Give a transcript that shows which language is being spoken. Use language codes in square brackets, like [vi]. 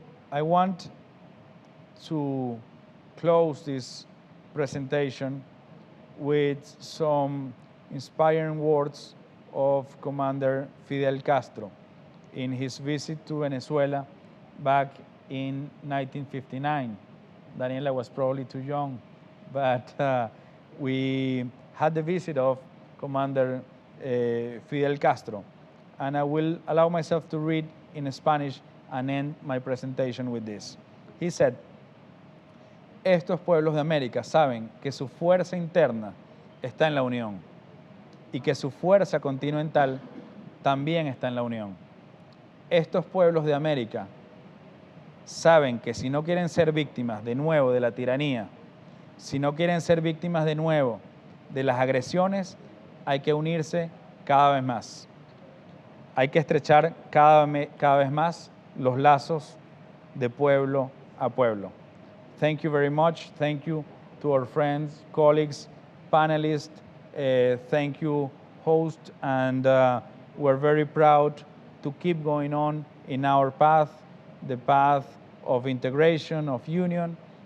[en] I want to close this presentation with some inspiring words of Commander Fidel Castro in his visit to Venezuela back in 1959. Daniela was probably too young, but we had the visit of Commander Fidel Castro. And I will allow myself to read in Spanish and end my presentation with this. He said, [es] estos pueblos de América saben que su fuerza interna está en la unión y que su fuerza continental también está en la unión. Estos pueblos de América saben que si no quieren ser víctimas de nuevo de la tiranía, si no quieren ser víctimas de nuevo de las agresiones, hay que unirse cada vez más. Hay que estrechar cada vez más los lazos de pueblo a pueblo. [en] Thank you very much. Thank you to our friends, colleagues, panelists. Thank you, host. And we're very proud to keep going on in our path, the path of integration, of union.